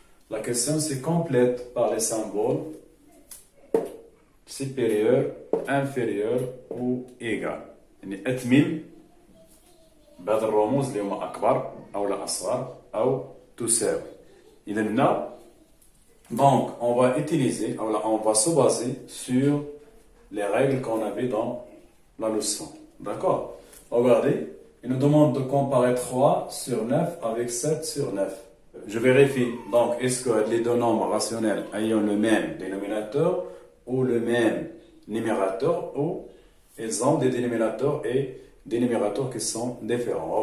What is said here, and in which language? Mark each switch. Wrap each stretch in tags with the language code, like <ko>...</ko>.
<fr>La question se complète par les symboles supérieur, inférieur ou égal.</fr> <ar>يعني أتمم بهذه الرموز اللي هما أكبر أو لا أصغر أو تساوي.</ar> <fr>إذا هنا donc on va utiliser ou là on va se baser sur les règles qu'on avait dans la leçon. D'accord? Regardez, il nous demande de comparer 3 sur 9 avec 7 sur 9. Je vérifie donc est-ce que les deux nombres rationnels ayant le même dénominateur ou le même numérateur ou ils ont des dénominateurs et des numérateurs qui sont différents.</fr>